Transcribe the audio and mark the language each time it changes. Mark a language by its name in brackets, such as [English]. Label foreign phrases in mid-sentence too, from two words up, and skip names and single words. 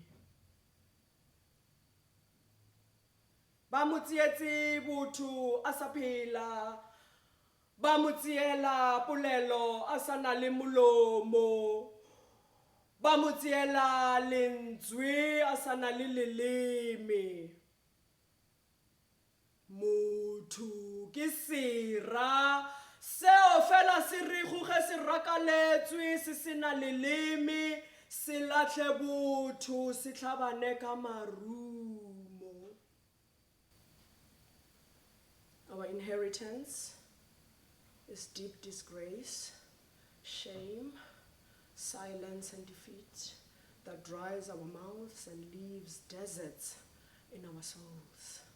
[Tswana] ba mo tsietse botho a sa phela, ba mo tsiela polelo a sa na le molomo, ba mo tsiela lentswe a sa na le leleme. Motho ke sera seo fela se re goge se rakaletswe se se na leleme se latlhe botho se tlhabane ka marumo. [English] Our inheritance is deep disgrace, shame, silence and defeat that dries our mouths and leaves deserts in our souls.